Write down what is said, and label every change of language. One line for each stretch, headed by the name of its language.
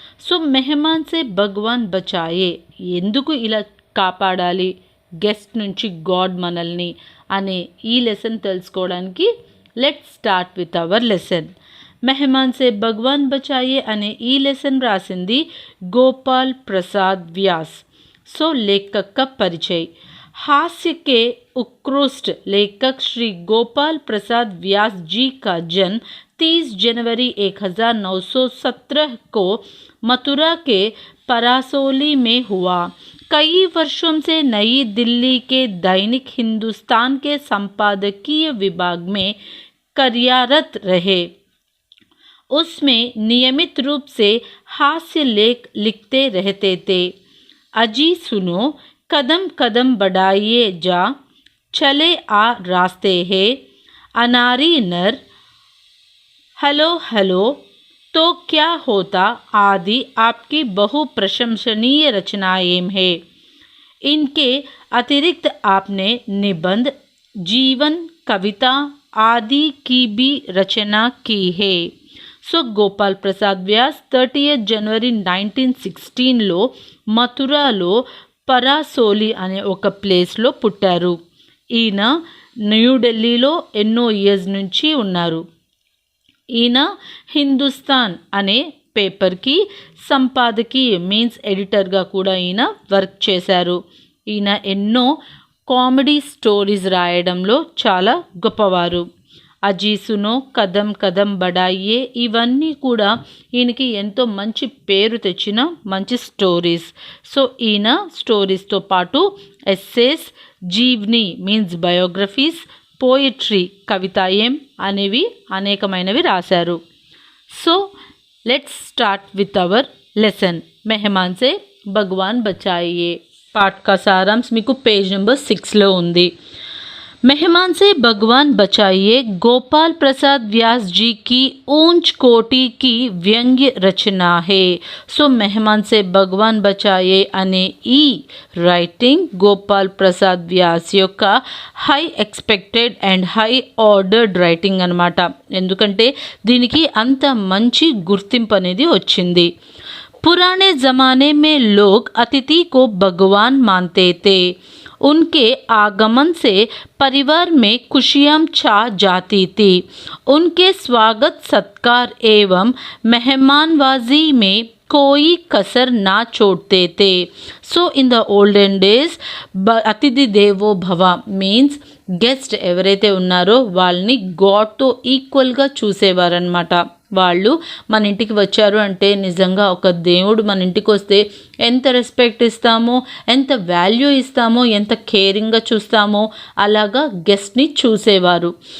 Telugu: So Mehman సే భగవాన్ బచాయే, ఎందుకు ఇలా కాపాడాలి గెస్ట్ నుంచి గాడ్ మనల్ని అనే ఈ లెసన్ తెలుసుకోవడానికి
English: Let's start with our lesson.
Telugu: Mehman సే భగవాన్ బచాయే అనే ఈ లెసన్ రాసింది గోపాల్ ప్రసాద్ వ్యాస్. సో
Hindi: लेखक का परिचय. हास्य के उत्कृष्ट लेखक श्री गोपाल प्रसाद व्यास जी का जन्म 30 जनवरी 1917 को मथुरा के परासोली में हुआ. कई वर्षों से नई दिल्ली के दैनिक हिंदुस्तान के संपादकीय विभाग में कार्यरत रहे. उसमें नियमित रूप से हास्य लेख लिखते रहते थे. अजी सुनो, कदम कदम बढ़ाइए जा, चले आ रास्ते हैं, अनारी नर, हेलो हेलो, तो क्या होता आदि आपकी बहु प्रशंसनीय रचनाएं हैं. इनके अतिरिक्त आपने निबंध, जीवन, कविता आदि की भी रचना की है.
Telugu: సో గోపాల్ ప్రసాద్ వ్యాస్ 30 జనవరి 1916లో మథురాలో పరాసోలి అనే ఒక ప్లేస్లో పుట్టారు. ఈయన న్యూఢిల్లీలో ఎన్నో ఇయర్స్ నుంచి ఉన్నారు. ఈయన హిందుస్థాన్ అనే పేపర్కి సంపాదకీయ మీన్స్ ఎడిటర్గా కూడా ఈయన వర్క్ చేశారు. ఈయన ఎన్నో కామెడీ స్టోరీస్ రాయడంలో చాలా గొప్పవారు. అజీ సునో, కదం కదం బడాయే, ఇవన్నీ కూడా ఈయనకి ఎంతో మంచి పేరు తెచ్చిన మంచి స్టోరీస్. సో ఈయన స్టోరీస్తో పాటు ఎస్సేస్, జీవ్ని మీన్స్ బయోగ్రఫీస్, పోయిట్రీ కవితాయం అనేవి అనేకమైనవి రాశారు.
English: So let's start with our lesson.
Telugu: Mehman సే భగవాన్ బచాయే
Hindi: పాఠ్ కా సారాంశ్
Telugu: మీకు పేజ్ నెంబర్ 6లో ఉంది.
Hindi: मेहमान से भगवान बचाइए गोपाल प्रसाद व्यास जी की ऊंच कोटि की व्यंग्य रचना है.
Telugu: సో మెహమాన్ సే భగవాన్ బచాయే అనే ఈ రైటింగ్ గోపాల్ ప్రసాద్ వ్యాస్ యొక్క
English: high expected and high ordered writing
Telugu: అనమాట. ఎందుకంటే దీనికి అంత మంచి గుర్తింపు అనేది వచ్చింది.
Hindi: पुराने ज़माने में लोग अतिथि को भगवान मानते थे. उनके आगमन से परिवार में खुशियाँ छा जाती थी. उनके स्वागत सत्कार एवं मेहमानवाजी में कोई कसर ना छोड़ते थे.
Telugu: So
English: in the olden days
Telugu: అతిథి దేవో భవ మీన్స్ గెస్ట్ ఎవరైతే ఉన్నారో వాళ్ళని గాడ్తో ఈక్వల్గా చూసేవారనమాట. వాళ్ళు మన ఇంటికి వచ్చారు అంటే నిజంగా ఒక దేవుడు మన ఇంటికి వస్తే ఎంత రెస్పెక్ట్ ఇస్తామో, ఎంత వాల్యూ ఇస్తామో, ఎంత కేరింగ్గా చూస్తామో అలాగా గెస్ట్ని చూసేవారు.